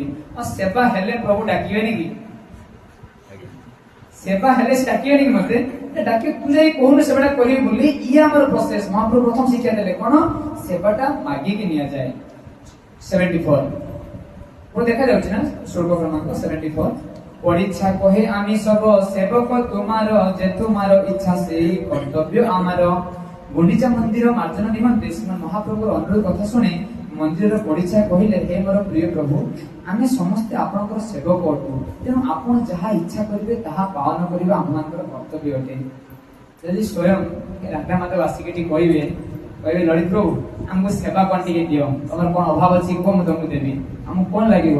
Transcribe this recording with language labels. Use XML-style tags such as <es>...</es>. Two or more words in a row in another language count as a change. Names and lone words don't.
<or>ଆଉ ସେବା ହେଲେ ପ୍ରଭୁ ଡାକିବେନି କି? ସେବା ହେଲେ ସେ ଡାକିବେନି କି? ମତେ ଡାକି ତୁ ଯାଇ କହୁନୁ ସେବାଟା କରିବି ବୋଲି। ଇଏ ଆମର ପ୍ରୋସେସ। ମହାପ୍ରଭୁ ପ୍ରଥମ ଶିକ୍ଷା ଦେଲେ କ'ଣ? ସେବାଟା ମାଗିକି ନିଆଯାଏ। 74 ଦେଖାଯାଉଛି ନା ଶ୍ଲୋକ କ୍ରମାଙ୍କ 74। ପରୀକ୍ଷା କହେ</or> <bn>আমি সব সেবক তোমার, যে তোমার ইচ্ছা সেই কর্তব্য আমার।</bn> <or>গুଣ୍ଡିଚା ମନ୍ଦିର ମାର୍ଜନ ନିମନ୍ତେ ଶ୍ରୀମନ୍ ମହାପ୍ରଭୁଙ୍କର ଅନୁରୋଧ କଥା ଶୁଣି ମନ୍ଦିରର ପରୀକ୍ଷା କହିଲେ, ହେ ମୋର ପ୍ରିୟ ପ୍ରଭୁ, ଆମେ ସମସ୍ତେ ଆପଣଙ୍କର ସେବକ ଅଟୁ, ତେଣୁ ଆପଣ ଯାହା ଇଚ୍ଛା କରିବେ ତାହା ପାଳନ କରିବା ଆମମାନଙ୍କର କର୍ତ୍ତବ୍ୟ ଅଟେ। ଯଦି ସ୍ୱୟଂ ରାଧାମାଧବ ଆସିକି ଏଠି କହିବେ ଲଳିତ ପ୍ରଭୁ ଆମକୁ ସେବା କ'ଣ ଟିକେ ଦିଅ, ତମର କ'ଣ ଅଭାବ ଅଛି କୁହ, ମୁଁ ତମକୁ ଦେବି, ଆମକୁ କ'ଣ ଲାଗିବ?</or>